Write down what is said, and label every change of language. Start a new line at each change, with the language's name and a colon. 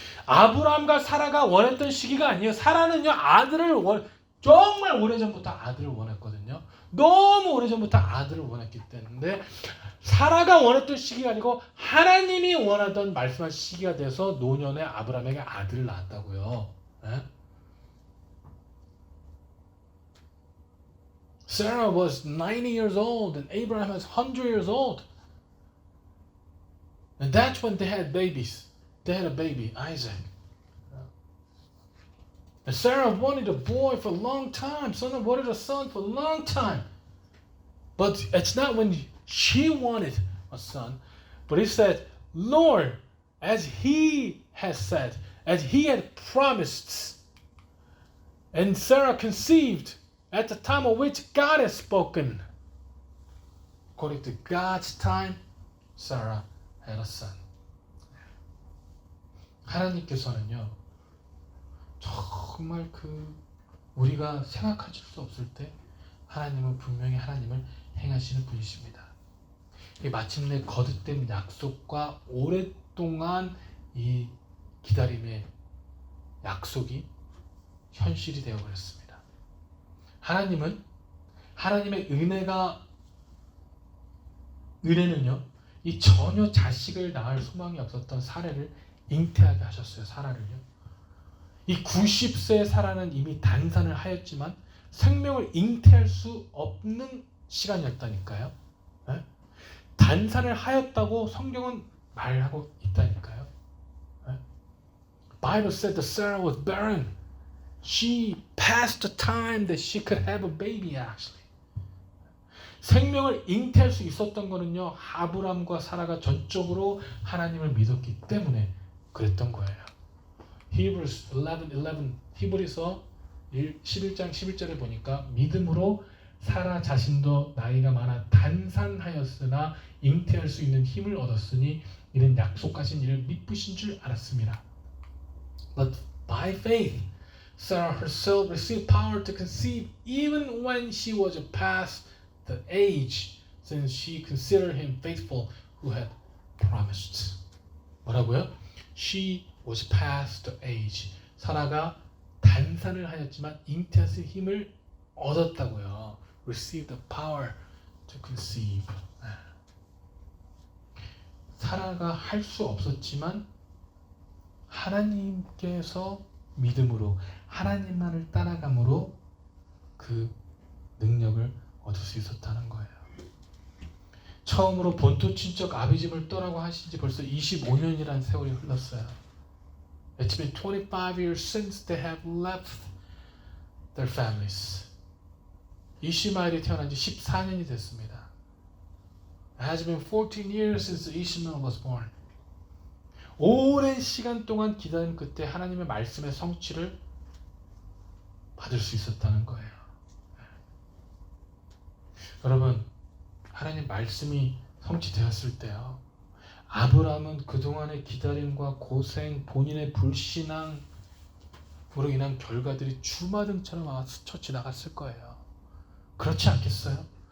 Korean: 아브라함과 사라가 원했던 시기가 아니에요. 사라는요, 정말 오래전부터 아들을 원했거든요. 너무 오래전부터 아들을 원했기 때문에 사라가 원했던 시기가 아니고 하나님이 원하던 말씀하신 시기가 돼서 노년에 아브라함에게 아들을 낳았다고요. 네?
English: Sarah was 90 years old and Abraham was 100 years old. And that's when they had babies. They had a baby, Isaac. And Sarah wanted a boy for a long time. Sarah wanted a son for a long time. But it's not when she wanted a son. But he said, Lord, as he has said, as he had promised. And Sarah conceived at the time of which God has spoken. According to God's time, Sarah had a son.
Korean: 하나님께서는요, 정말 우리가 생각할 수 없을 때 하나님은 분명히 하나님을 행하시는 분이십니다. 마침내 거듭된 약속과 오랫동안 이 기다림의 약속이 현실이 되어버렸습니다. 하나님은 하나님의 은혜는요, 이 전혀 자식을 낳을 소망이 없었던 사례를 잉태하게 하셨어요. 사라를요. 이 90세의 사라는 이미 단산을 하였지만 생명을 잉태할 수 없는 시간이었다니까요. 네? 단산을 하였다고 성경은 말하고 있다니까요. 네?
English: Bible said that Sarah was barren. She passed the time that she could have a baby actually.
Korean: 생명을 잉태할 수 있었던 거는요, 아브람과 사라가 전적으로 하나님을 믿었기 때문에 그랬던 거예요.
English: Hebrews 11:11
Korean: 히브리서 11장 11절에 보니까 믿음으로 사라 자신도 나이가 많아 단산하였으나 잉태할 수 있는 힘을 얻었으니 이는 약속하신 이를 미쁘신 줄 알았습니다.
English: But by faith, Sarah herself received power to conceive even when she was past the age, since she considered him faithful who had promised.
Korean: 뭐라고요?
English: She was past the age.
Korean: 사라가 단산을 하였지만 잉태할 수 있는 힘을 얻었다고요.
English: Receive the power to conceive.
Korean: 사라가 할 수 없었지만 하나님께서 믿음으로 하나님만을 따라감으로 그 능력을 얻을 수 있었다는 거예요. 처음으로 본토 친척 아비집을 떠나고 하신 지 벌써 25년이라는 세월이 흘렀어요.
English: It's been 25 years since they have left their families.
Korean: 이시마엘이 태어난 지 14년이 됐습니다.
English: It has been 14 years since Ishmael was born.
Korean: 오랜 시간 동안 기다린 끝에 하나님의 말씀의 성취를 받을 수 있었다는 거예요. 여러분, 하나님 말씀이 성취되었을 때요. 아브라함은 그동안의 기다림과 고생, 본인의 불신앙으로 인한 결과들이 주마등처럼 아마 스쳐 지나갔을 거예요. 그렇지 않겠어요?